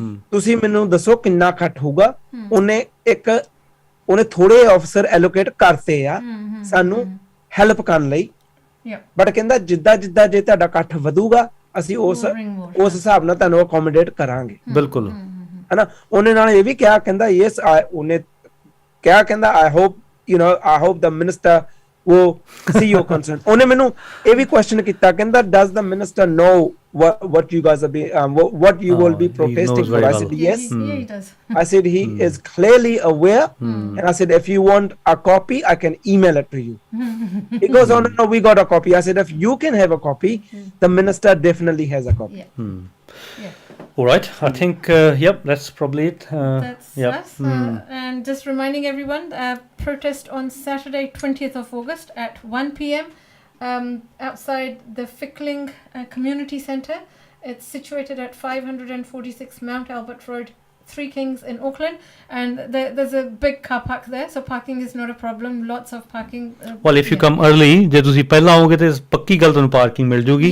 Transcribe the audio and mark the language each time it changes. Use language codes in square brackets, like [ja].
[pa] ਤੁਸੀਂ ਮੈਨੂੰ ਦੱਸੋ ਕਿੰਨਾ ਇਕੱਠ ਹੋਊਗਾ। ਉਹਨੇ ਥੋੜੇ ਅਫਸਰ ਐਲੋਕੇਟ ਕਰਤੇ ਆ ਸਾਨੂੰ ਹੈਲਪ ਕਰਨ ਲਈ, ਬਟ ਕਹਿੰਦਾ ਜਿੱਦਾਂ ਜਿੱਦਾਂ ਜੇ ਤੁਹਾਡਾ ਇਕੱਠ ਵਧੂਗਾ ਅਸੀਂ ਉਸ ਹਿਸਾਬ ਨਾਲ ਤੁਹਾਨੂੰ ਅਕੋਮੋਡੇਟ ਕਰਾਂਗੇ। ਬਿਲਕੁਲ ਹਨਾ। ਉਹਨੇ ਨਾਲ ਇਹ ਵੀ ਕਿਹਾ, ਕਹਿੰਦਾ ਯੈਸ ਉਹਨੇ ਕਿਹਾ, ਕਹਿੰਦਾ [en] I hope the minister will see your concern. [pa] ਉਹਨੇ ਮੈਨੂੰ ਇਹ ਵੀ ਕੁਐਸਚਨ ਕੀਤਾ, ਕਹਿੰਦਾ [en] does the minister know what you guys are what you will be protesting for? I said yes. Yeah, he does. I said he is clearly aware, and I said if you want a copy I can email it to you. He goes, oh no, we got a copy. I said if you can have a copy, the minister definitely has a copy. Yeah. All right, I think yep, that's probably it. That's us. And just reminding everyone, protest on Saturday 20th of August at 1 p.m. Outside the Fickling Community Centre. It's situated at 546 Mount Albert Road, Three Kings in Auckland, and there's a big car park there, so parking is not a problem. Lots of parking. Well, if you come early, [pa] ਜੇ ਤੁਸੀਂ ਪਹਿਲਾਂ ਆਓਗੇ ਤੇ ਪੱਕੀ ਗੱਲ ਤੁਹਾਨੂੰ parking ਮਿਲ ਜੂਗੀ।